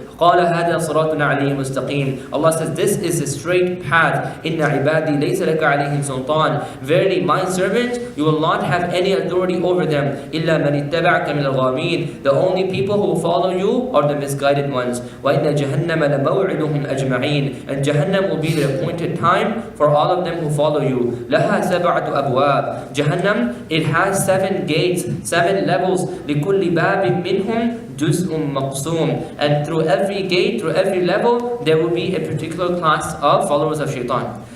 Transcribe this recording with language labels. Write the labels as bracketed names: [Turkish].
[Arabic] قال هذا صراط عليه مستقيم. [English] Allah says, this is a straight path. [Arabic] إن عبادي ليس لك عليهم سلطان. [English] Verily my servants, you will not have any authority over them. [Arabic] إلا من اتبعك من الغامين. [English] The only people who follow you are the misguided ones. [Arabic] وإن جهنم لموعدهم أجمعين. [English] And Jahannam will be the appointed time for all of them who follow you. [Arabic] لها سبعة أبواب. [English] Jahannam, it has 7 gates, 7 levels. [Arabic] لكل باب منهم جزء مقسوم. [English] And through every gate, through every level, there will be a particular class of followers of shaitan.